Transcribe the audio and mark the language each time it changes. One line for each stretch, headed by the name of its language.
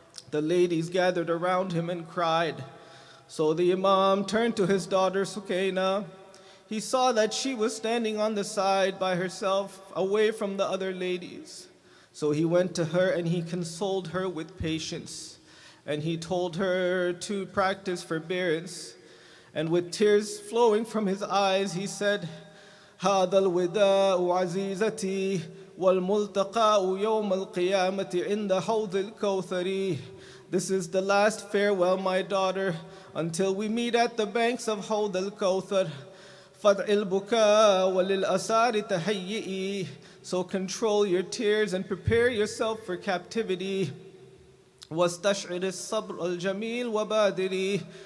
English: The ladies gathered around him and cried. So the Imam turned to his daughter Sukaina. He saw that she was standing on the side by herself, away from the other ladies. So he went to her and he consoled her with patience. And he told her to practice forbearance. And with tears flowing from his eyes, he said,
Arabic: "هذا الوداع عزيزتي والملتقى يوم القيامة عند حوض الكوثر."
English: This is the last farewell, my daughter, until we meet at the banks of Hawd al-Kawthar.
Arabic: فَدْعِ الْبُكَاء وَلِلْأَسَارِ تَهَيِّئِ.
English: So control your tears and prepare yourself for captivity.
Arabic: وَاسْتَشْعِرِ الصَّبْرَ الْجَمِيلِ وَبَادِرِ.